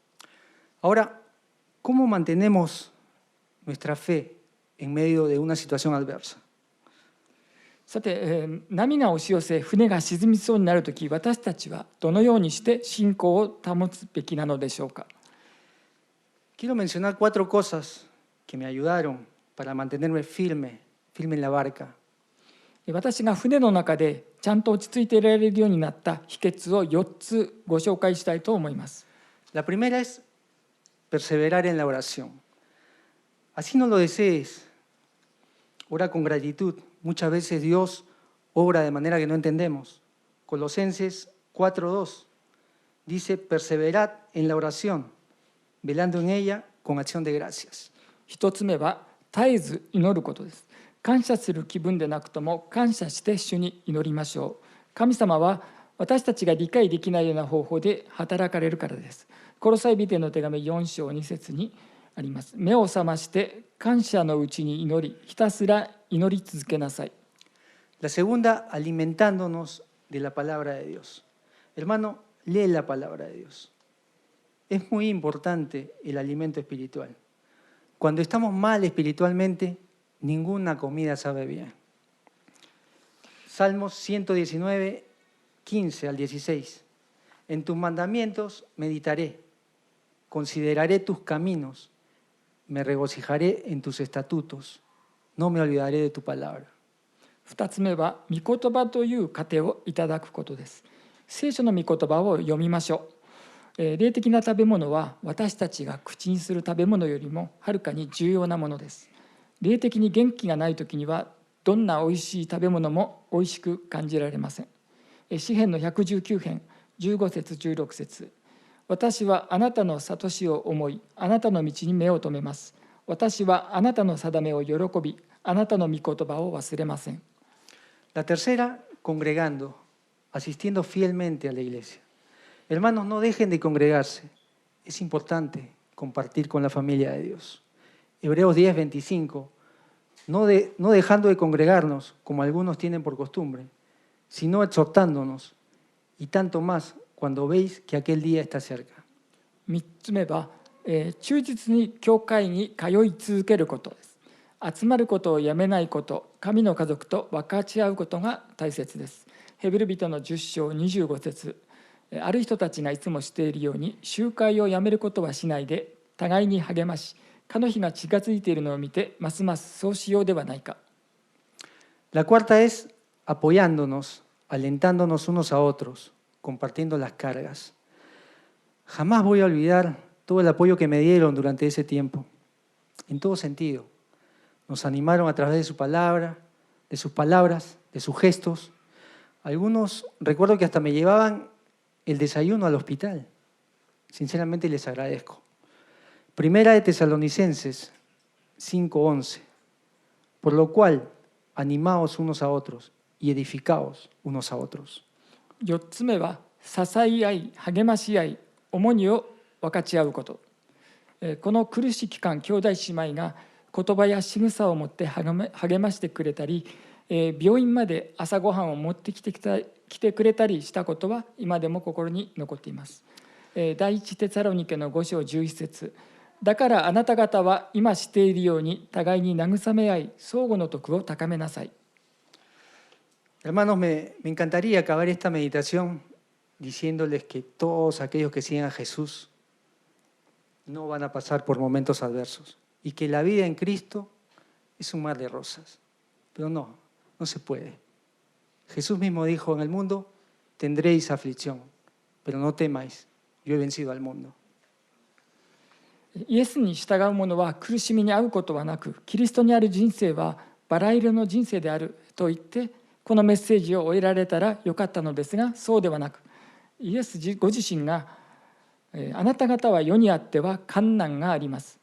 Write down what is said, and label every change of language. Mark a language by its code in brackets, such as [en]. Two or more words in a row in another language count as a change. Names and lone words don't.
[es] Ahora, ¿cómo mantenemos nuestra fe en medio de una situación adversa? [ja] さて、波が押し寄せ船が沈みそうになるとき、私たちはどのようにして信仰を保つべきなのでしょうか。 [es] Quiero mencionar 4 cosas que me ayudaron para mantenerme firme en la barca. [ja] 私が船の中でちゃんと落ち着いていられるようになった秘訣を4つご紹介したいと思います。 [es] La primera es perseverar en la oración. Así no lo desees, ora con gratitud. Muchas veces Dios obra de manera que no entendemos. Colosenses 4:2 dice, perseverad en la oración, velando en ella con acción de gracias. [ja] 1 つ目は絶えず祈ることです。感謝する気分でなくとも感謝して主に祈りましょう。神様は私たちが理解できないような方法で働かれるからです。コロサイ人の手紙4章2節にあります。目を覚まして感謝のうちに祈り、ひたすら祈り続けなさい。 [es] La segunda, alimentándonos de la palabra de Dios. Hermano, lee la palabra de Dios. Es muy importante el alimento espiritual. Cuando estamos mal espiritualmente, ninguna comida sabe bien. Salmos 119, 15 al 16. En tus mandamientos meditaré, consideraré tus caminos, me regocijaré en tus estatutos, no me olvidaré de tu palabra. [ja] 2 つ目は御言葉という糧をいただくことです。聖書の御言葉を読みましょう。霊的な食べ物は私たちが口にする食べ物よりもはるかに重要なものです。霊的に元気がないときにはどんなおいしい食べ物もおいしく感じられません。詩編の119編15節16節。私はあなたの諭しを思い、あなたの道に目を留めます。私はあなたの定めを喜び、あなたの御言葉を忘れません。 [es] La tercera, congregando, asistiendo fielmente a la iglesia. Hermanos, no dejen de congregarse. Es importante compartir con la familia de Dios. Hebreos 10, 25. No dejando de congregarnos, como algunos tienen por costumbre, sino exhortándonos, y tanto más cuando veis que aquel día está cerca. [ja] 3 つ目は、忠実に教会に通い続けることです。集まることをやめないこと、神の家族と分かち合うことが大切です。ヘブル人の10章25節。ある人たちがいつもしているように、集会をやめることはしないで、互いに励まし、かの日が近づいているのを見て、ますますそうしようではないか。 [es] La cuarta es apoyándonos, alentándonos unos a otros, compartiendo las cargas. Jamás voy a olvidar todo el apoyo que me dieron durante ese tiempo, en todo sentido. Nos animaron a través de su palabra, de sus palabras, de sus gestos. Algunos recuerdo que hasta me llevaban el desayuno al hospital. Sinceramente les agradezco. Primera de Tesalonicenses 5:11. Por lo cual, animaos unos a otros y edificaos unos a otros. [ja] 4 つ目は、支え合い、励まし合い、重荷を分かち合うこと。この苦しい期間、兄弟姉妹が言葉や仕草を持って励ましてくれたり、病院まで朝ごはんを持ってきてくれたりしたことは今でも心に残っています。第一テサロニケの5章11節。だからあなた方は今しているように互いに慰め合い、相互の徳を高めなさい。 [es] Hermanos, me encantaría acabar esta meditación diciéndoles que todos aquellos que siguen a Jesús no van a pasar por momentos adversos y que la vida en Cristo es un mar de rosas. Pero no se puede. Jesús mismo dijo, en el mundo tendréis aflicción, pero no temáis, yo he vencido al mundo. [ja] イエスに従う者は苦しみに遭うことはなく、キリストにある人生はバラ色の人生であると言って、このメッセージを終えられたらよかったのですが、そうではなく、イエスご自身が、あなた方は世にあっては困難があります。